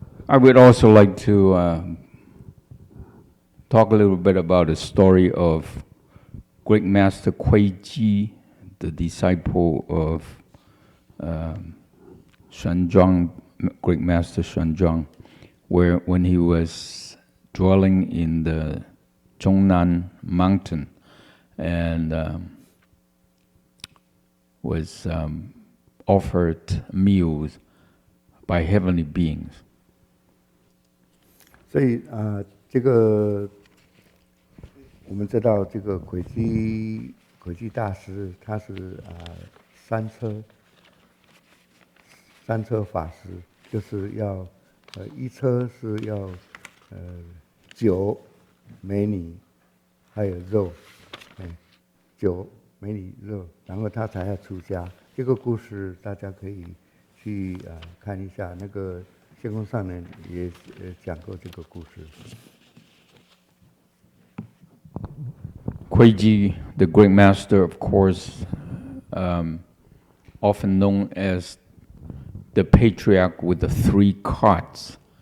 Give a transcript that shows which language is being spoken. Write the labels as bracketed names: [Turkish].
[English] I would also like to talk a little bit about the story of Great Master Kuei-ji, the disciple of Xuanzang, Great Master Xuanzang, where when he was dwelling in the Zhongnan mountain and was offered meals by heavenly beings. [Chinese] 所以这个我们知道，这个慧基大师他是三车法师，就是要一车是要酒、美女还有肉，酒、美女、肉，然后他才要出家。这个故事大家可以去看一下，那个仙公上人也讲过这个故事。 [English] Kuei-ji, the great master, of course, often known as the patriarch with the 3 cots.